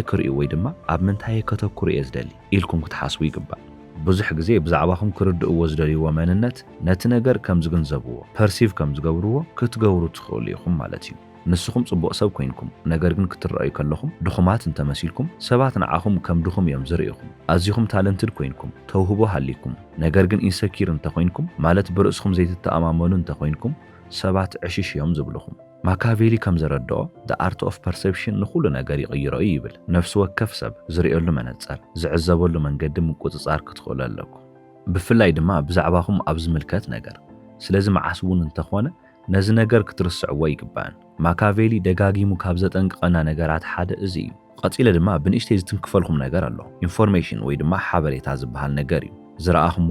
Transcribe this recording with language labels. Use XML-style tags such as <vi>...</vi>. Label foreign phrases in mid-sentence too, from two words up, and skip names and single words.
<ti>ክርእዩ ወይ ድማ ኣብ ምንታይ ከተኩሩ እየ ዝደሊ ኢልኩም ክትሓስቡ ይግባእ። ብዙሕ ግዜ ብዛዕባኹም ክርድእዎ ዝደልይዎ መንነት ነቲ ነገር ከም ዝግንዘብዎ ፐርሲቭ ከም ዝገብርዎ ክትገብሩ ትኽእሉ ኢኹም ማለት እዩ። ንስኹም ጽቡቕ ሰብ ኮይንኩም ነገር ግን ክትረኣዩ ከለኹም ድኹማት እንተመሲልኩም ሰባት ንዓኹም ከም ድኹም እዮም ዝርእይኹም። ኣዝኹም ታለንትድ ኮይንኩም ተውህቦ ሃሊኩም ነገር ግን ኢንሰኪር እንተኾይንኩም ማለት ብርእስኹም ዘይትተኣማመኑ እንተኾይንኩም ሰባት ዕሽሽ እዮም ዝብልኹም። ማካቬሊ ከም ዘረድኦ</ti> <en>the art of perception</en> <ti>ንኹሉ ነገር ይቕይሮ ይብል። ነፍሲ ወከፍ ሰብ ዝርእየሉ መነጽር ዝዕዘበሉ መንገዲ ምቁጽጻር ክትኽእሉ ኣለኩም። ብፍላይ ድማ ብዛዕባኹም ኣብ ዝምልከት ነገር። ስለዚ መዓስ እውን እንተኾነ ነዚ ነገር ክትርስዕዎ ይግባእን። ማካቬሊ ደጋጊሙ ካብ ዘጠንቅቐና ነገራት ሓደ እዚ እዩ። ቀፂለ ድማ ብንእሽተይ ዝትንክፈልኩም ነገር ኣሎ። ኢንፎርሜሽን ወይ ድማ ሓበሬታ ዝበሃል ነገር እዩ። ዝረኣኹሞ</ti>